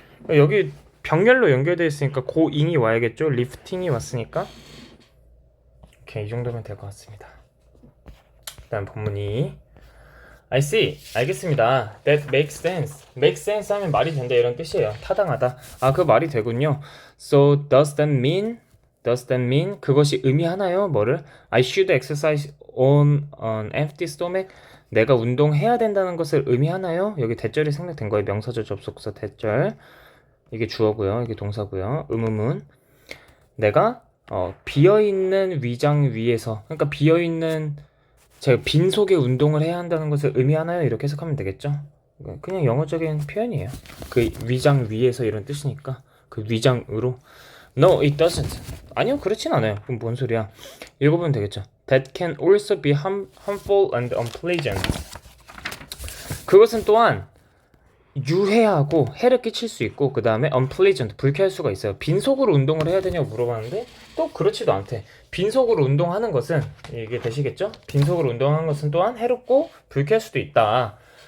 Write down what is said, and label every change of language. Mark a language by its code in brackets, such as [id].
[ko] 여기 병렬로 연결되어 있으니까 고ing이 와야겠죠. lifting이 왔으니까. 오케이, 이 정도면 될 것 같습니다. 그 다음 본문이 [en] I see. [ko] 알겠습니다. [en] That makes sense. Makes sense [ko] 하면 말이 된다 이런 뜻이에요. 타당하다. 아, 그 말이 되군요. [en] So does that mean [ko] 그것이 의미하나요? 뭐를? [en] I should exercise on an empty stomach. [ko] 내가 운동해야 된다는 것을 의미하나요? 여기 대절이 생략된 거예요. 명사절 접속사 대절. 이게 주어고요. 이게 동사고요. 의문문. 내가 비어있는 위장 위에서, 그러니까 비어있는 제가 빈속에 운동을 해야 한다는 것을 의미하나요? 이렇게 해석하면 되겠죠? 그냥 영어적인 표현이에요. 그 위장 위에서 이런 뜻이니까 그 위장으로. [en] No, it doesn't. [ko] 아니요, 그렇진 않아요. 그럼 뭔 소리야? 읽어보면 되겠죠. [en] That can also be harmful and unpleasant. [ko] 그것은 또한 유해하고 해를 끼칠 수 있고 그 다음에 unpleasant, 불쾌할 수가 있어요. 빈속으로 운동을 해야 되냐고 물어봤는데 또 그렇지도 않대. 빈속으로 운동하는 것은, 이게 되시겠죠? 빈속으로 운동하는 것은 또한 해롭고 불쾌할 수도 있다.